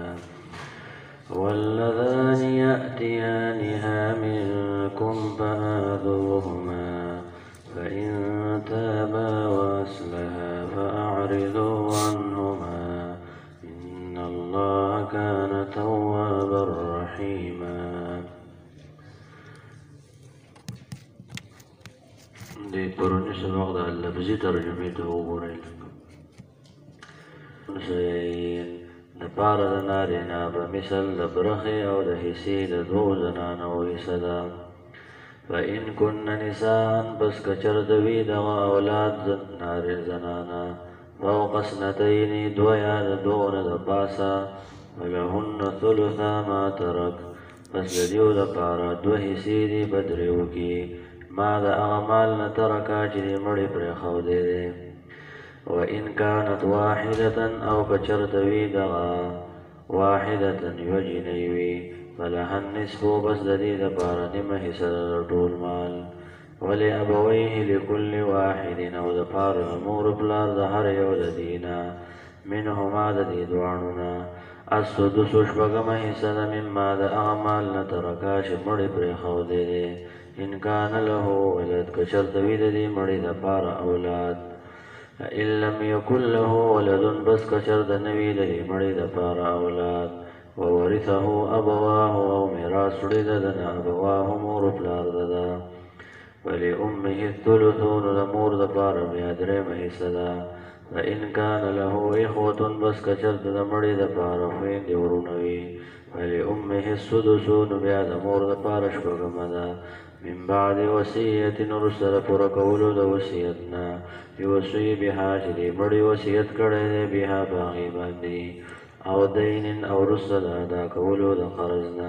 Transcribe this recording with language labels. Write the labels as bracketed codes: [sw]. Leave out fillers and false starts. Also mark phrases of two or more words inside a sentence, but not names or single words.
[ar] واللذان يأتيانها منكم فآذوهما، فإن تابا وأصلحا فأعرضوا عنهما، إن الله كان توابا رحيما. [ps] دې پرونی سبق د لفظي ترجمې ته وګورئ. د پاره د نارینه په مثل د برخې او د حصې د 2 زنانو حصه ده. [ar] فإن كن نساء [ps] پس کچر دوی دغه اولاد نارې زنانه فوق 2 2 یا د 2 نه د پاسه، [ar] ولهن ثلثا ما ترک، [ps] پس د دیو د پاره 2 حصې دي په 3 کې ما د اعمال نه ترکا چې د مړی پرېښودی دی. [ar] وإن كانت واحدة [ps] او کچرته وي دغه واحدة یوه جینۍ وي، [ar] فلها النصف، [ps] بس د دې دپاره نیمه حصه د ټول مال. [ar] ولأبويه لكل واحد، [ps] او د پاره د مور پلار د هر یو د دې نه منهما د دې دواړو نه السدس شپږمه حصه ده مما د اعمال نه ترکا چې مړی پرېښودی دی. [ar] ان کان له ولد [ps] کچرته وي د دې مړي دپاره اولاد. [ar] فإن لم يكن له ولد، [ps] بس کچرته نه وي د دې مړي دپاره اولاد. [ar] وورثه ابواه، [ps] او میراث وړي د ده نه ابواه مور پلار د ده. [ar] ولأمه الثلث، [ps] نو د مور دپاره بیا 3مه حصه ده. [ar] فإن كان له إخوة، [ps] بس کچرته د مړي دپاره خویندې ورونه وي، [ar] فلأمه السدس، [ps] نو بیا د مور دپاره 6مه ده. [ar] من بعد وصیت، [ps] وروسته د پوره کولو د وصیت نه، [ar] یوصي بها [ps] چې دې مړي وصیت کړی دی بها په هغې باندې، او دین، او وروسته د ادا کولو د قرض نه.